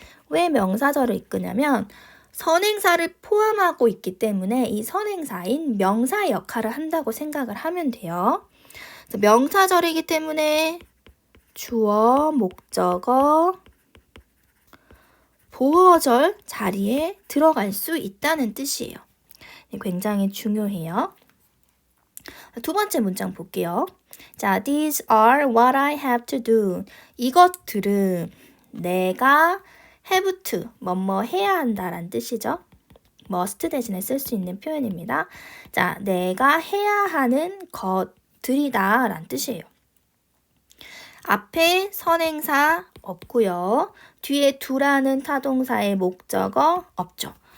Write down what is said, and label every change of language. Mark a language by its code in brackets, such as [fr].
[ko] 왜 명사절을 이끄냐면 선행사를 포함하고 있기 때문에 이 선행사인 명사의 역할을 한다고 생각을 하면 돼요. 그래서 명사절이기 때문에 주어, 목적어, 보어절 자리에 들어갈 수 있다는 뜻이에요. 굉장히 중요해요. 두 번째 문장 볼게요. [en] 자, these are what I have to do. [ko] 이것들은 내가 have to, 뭐뭐 해야 한다라는 뜻이죠. must 대신에 쓸 수 있는 표현입니다. 자, 내가 해야 하는 것들이다 라는 뜻이에요. 앞에 선행사 없고요. 뒤에 두라는 타동사의 목적어 없죠.